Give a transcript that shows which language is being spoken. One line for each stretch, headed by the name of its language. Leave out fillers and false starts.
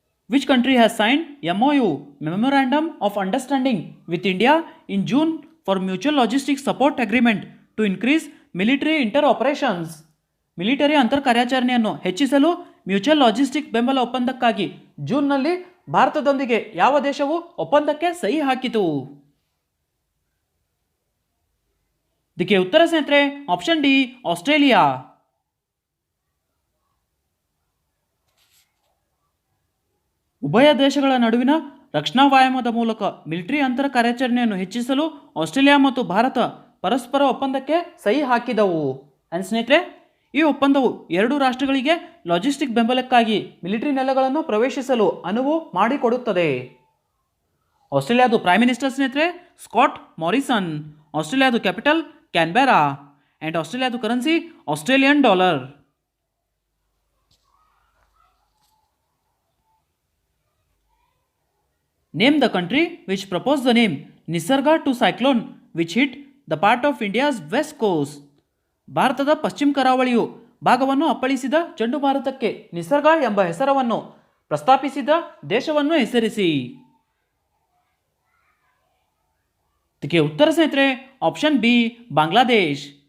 English: Which country has signed MOU Memorandum of Understanding with India in June for Mutual Logistics Support Agreement to increase military interoperations?
Kannada: Military ಅಂತರ್ ಕಾರ್ಯಾಚರಣೆಯನ್ನು ಹೆಚ್ಚಿಸಲು mutual logistic ಬೆಂಬಲ ಒಪ್ಪಂದಕ್ಕಾಗಿ ಜೂನ್ನಲ್ಲಿ ಭಾರತದೊಂದಿಗೆ ಯಾವ ದೇಶವು ಒಪ್ಪಂದಕ್ಕೆ ಸಹಿ ಹಾಕಿತು? ಇದಕ್ಕೆ ಉತ್ತರ ಸ್ನೇಹಿತರೆ ಆಪ್ಷನ್ ಡಿ, ಆಸ್ಟ್ರೇಲಿಯಾ. ಉಭಯ ದೇಶಗಳ ನಡುವಿನ ರಕ್ಷಣಾ ವ್ಯಾಯಾಮದ ಮೂಲಕ ಮಿಲಿಟರಿ ಅಂತರ ಕಾರ್ಯಾಚರಣೆಯನ್ನು ಹೆಚ್ಚಿಸಲು ಆಸ್ಟ್ರೇಲಿಯಾ ಮತ್ತು ಭಾರತ ಪರಸ್ಪರ ಒಪ್ಪಂದಕ್ಕೆ ಸಹಿ ಹಾಕಿದವು. ಸ್ನೇಹಿತರೆ ಈ ಒಪ್ಪಂದವು ಎರಡು ರಾಷ್ಟ್ರಗಳಿಗೆ ಲಾಜಿಸ್ಟಿಕ್ ಬೆಂಬಲಕ್ಕಾಗಿ ಮಿಲಿಟರಿ ನೆಲೆಗಳನ್ನು ಪ್ರವೇಶಿಸಲು ಅನುವು ಮಾಡಿಕೊಡುತ್ತದೆ. ಆಸ್ಟ್ರೇಲಿಯಾದು ಪ್ರೈಮ್ ಮಿನಿಸ್ಟರ್ ಸ್ನೇಹಿತರೆ Scott Morrison. ಆಸ್ಟ್ರೇಲಿಯಾದು capital Canberra. And ಆಸ್ಟ್ರೇಲಿಯಾದು currency Australian dollar.
English: Name the country which proposed the name Nisarga to cyclone which hit the part of India's west coast.
Kannada: ಭಾರತದ ಪಶ್ಚಿಮ ಕರಾವಳಿಯು ಭಾಗವನ್ನು ಅಪ್ಪಳಿಸಿದ ಚಂಡಮಾರುತಕ್ಕೆ ನಿಸರ್ಗ ಎಂಬ ಹೆಸರನ್ನು ಪ್ರಸ್ತಾಪಿಸಿದ ದೇಶವನ್ನು ಹೆಸರಿಸಿ. ಇದಕ್ಕೆ ಉತ್ತರ ಸ್ನೇಹಿತರೆ ಆಪ್ಷನ್ ಬಿ, ಬಾಂಗ್ಲಾದೇಶ್.